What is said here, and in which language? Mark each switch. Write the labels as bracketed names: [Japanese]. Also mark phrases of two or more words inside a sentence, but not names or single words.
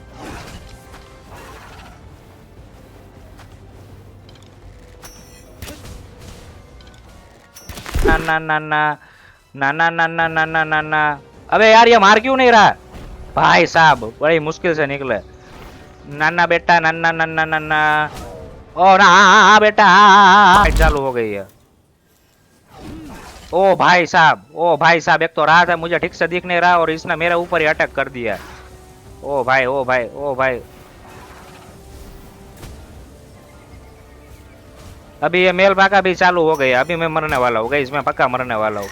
[Hindi] ना ना ना ना ना ना ना ना ना ना ना ना। अबे यार ये मार क्यों नहीं रहा भाई साहब, बड़ी मुश्किल से निकले। नाना बेटा नन्ना नन्ना नन्ना। ओ ना हाँ हाँ हाँ बेटा हाँ हाँ हाँ हाँ, चालू हो गई है। ओ भाई साहब, ओ भाई साहब, एक तो रात है मुझे ठीक से दिख नहीं रहा और इसने मेरे ऊपर ही अटैक कर दिया। ओ भाई ओ भाई ओ भाई। अभी ये मेल पाका भी चालू हो गया, अभी मैं मरने वाला हूँ गाइस, मैं पक्का मरने वाला हूँ।